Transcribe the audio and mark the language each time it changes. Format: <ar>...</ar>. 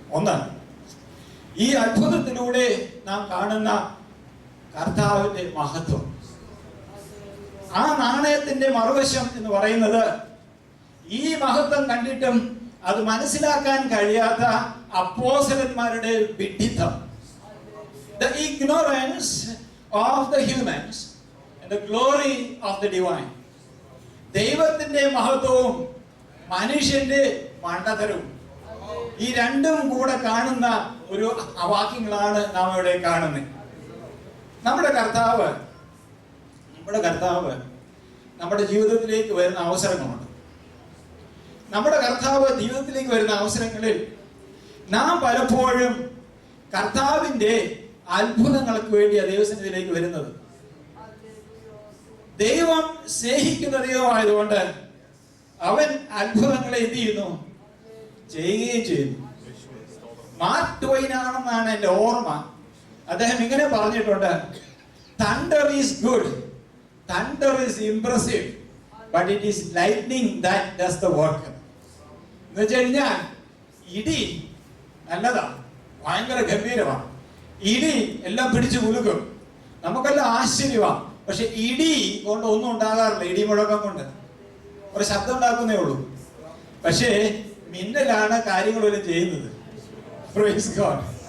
<ml>ഒന്ന്, ഈ അത്ഭുതത്തിലൂടെ നാം കാണുന്ന കർത്താവിന്റെ മഹത്വം. ആ നാണയത്തിന്റെ മറുവശം എന്ന് പറയുന്നത് ഈ മഹത്വം കണ്ടിട്ടും അത് മനസ്സിലാക്കാൻ കഴിയാത്ത അപ്പോസ്തലന്മാരുടെ വിഡ്ഢിത്തം.</ml> <en>The ignorance of the humans and the glory of the divine.</en> <ml>ദൈവത്തിന്റെ മഹത്വവും മനുഷ്യന്റെ മണ്ടത്തരവും, ഈ രണ്ടും കൂടെ കാണുന്ന ഒരു വാക്യങ്ങളാണ് നാം ഇവിടെ കാണുന്നത്. നമ്മുടെ കർത്താവ് നമ്മുടെ ജീവിതത്തിലേക്ക് വരുന്ന അവസരങ്ങളുണ്ട്. നമ്മുടെ കർത്താവ് ജീവിതത്തിലേക്ക് വരുന്ന അവസരങ്ങളിൽ നാം പലപ്പോഴും കർത്താവിന്റെ അത്ഭുതങ്ങൾക്ക് വേണ്ടിയാണ് ദൈവസന്നിധിയിലേക്ക് വരുന്നത്. ദൈവം സ്നേഹിക്കുന്ന ദൈവമായതുകൊണ്ട് അവൻ അത്ഭുതങ്ങളെ എന്ത് ചെയ്യുന്നു? ചെയ്യുകയും ചെയ്യുന്നു. മാർക്ക് ട്വൈൻ ആണെന്നാണ് എന്റെ ഓർമ്മ. അദ്ദേഹം ഇങ്ങനെ പറഞ്ഞിട്ടുണ്ട്,</ml> <en>thunder is good, thunder is impressive, but it is lightning that does the work.</en> <ml>എന്ന് വെച്ച് കഴിഞ്ഞാൽ ഇടി നല്ലതാ, ഭയങ്കര ഗംഭീരമാണ്. ഇടി എല്ലാം പിടിച്ചു കുലുക്കും, നമുക്കെല്ലാം ആശ്ചര്യമാണ്. പക്ഷെ ഇടി കൊണ്ട് ഒന്നും ഉണ്ടാകാറില്ല. ഇടി മുഴക്കം കൊണ്ട് ഒരു ശബ്ദം ഉണ്ടാക്കുന്നേ ഉള്ളൂ. പക്ഷേ മിന്നലാണ് കാര്യങ്ങളെല്ലാം ചെയ്യുന്നത്.</ml> <en>Praise God.</en>